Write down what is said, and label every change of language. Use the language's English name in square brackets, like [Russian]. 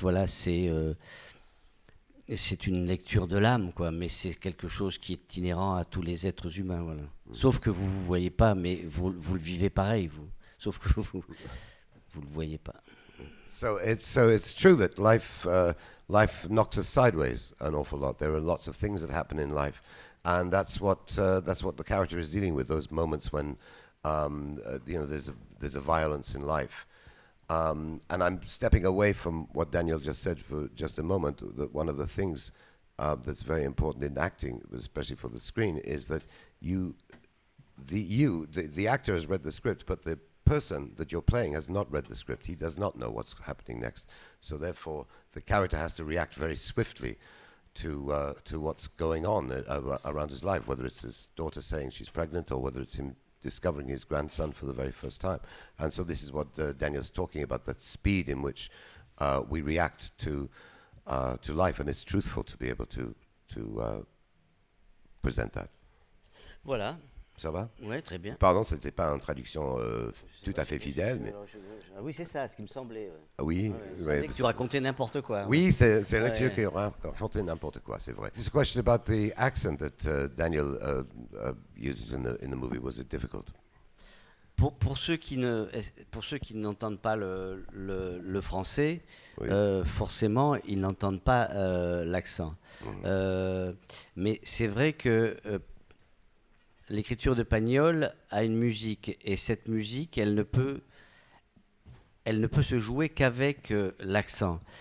[French] Voilà, c'est une lecture de l'âme, quoi, mais c'est quelque chose qui est inhérent à tous les êtres humains, voilà. Sauf que vous ne voyez pas, mais vous le vivez pareil, vous. Sauf que vous le voyez pas. [English] So it's true that life knocks us sideways an awful lot. There are lots of things that happen in life, and that's what the character is dealing with. Those moments when there's a violence in life. And I'm stepping away from what Daniel just said for just a moment. That one of the things that's very important in acting, especially for the screen, is that the actor has read the script, but the person that you're playing has not read the script. He does not know what's happening next. So therefore, the character has to react very swiftly to what's going on around his life, whether it's his daughter saying she's pregnant or whether it's him discovering his grandson for the very first time. And so this is what Daniel's talking about, that speed in which we react to life, and it's truthful to be able to present that. [French] Voilà. Ça va? Ouais, très bien. Pardon, c'était pas une traduction tout à fait fidèle, mais... Oui, c'est ça, ce qui me semblait. Oui. Ouais, que tu racontais n'importe quoi. Oui, c'est vrai que tu racontais n'importe quoi, c'est vrai. [English] This question about the accent that Daniel uses in the movie, was it difficult? [French] Pour ceux qui n'entendent pas le français, Oui. forcément, ils n'entendent pas l'accent. Mais c'est vrai que l'écriture de Pagnol a une musique, et cette musique, elle ne peut se jouer qu'avec l'accent.